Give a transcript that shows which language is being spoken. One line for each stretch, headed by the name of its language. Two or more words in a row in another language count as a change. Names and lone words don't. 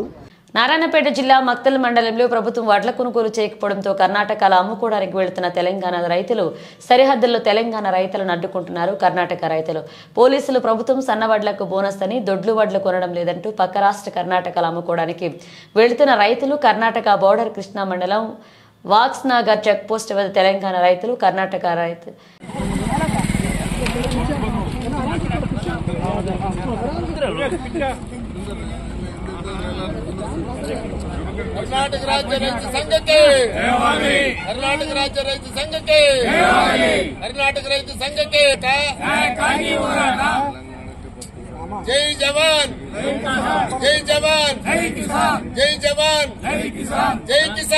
Telugu: నారాయణపేట జిల్లా మక్తల్ మండలంలో ప్రభుత్వం వడ్ల కొనుగోలు చేయకపోవడంతో కర్ణాటకలో అమ్ముకోవడానికి వెళుతున్న తెలంగాణ రైతులు సరిహద్దుల్లో తెలంగాణ రైతులను అడ్డుకుంటున్నారు. కర్ణాటక రైతులు పోలీసులు ప్రభుత్వం సన్నవడ్లకు బోనస్ అని దొడ్లు వడ్లు కొనడం లేదంటూ పక్క రాష్ట్ర కర్ణాటకలో అమ్ముకోవడానికి వెళుతున్న రైతులు కర్ణాటక బోర్డర్ కృష్ణా మండలం వాక్స్నగర్ చెక్ పోస్ట్ వద్ద తెలంగాణ రైతులు కర్ణాటక రైతు
Kannada: ಕರ್ನಾಟಕ ರಾಜ್ಯ ರೈತ ಸಂಘಕ್ಕೆ ಕರ್ನಾಟಕ ರಾಜ್ಯ ರೈತ ಸಂಘಕ್ಕೆ ಕರ್ನಾಟಕ ರೈತ ಸಂಘಕ್ಕೆ
Hindi: जय जवान जय जवान जय जवान जय किसान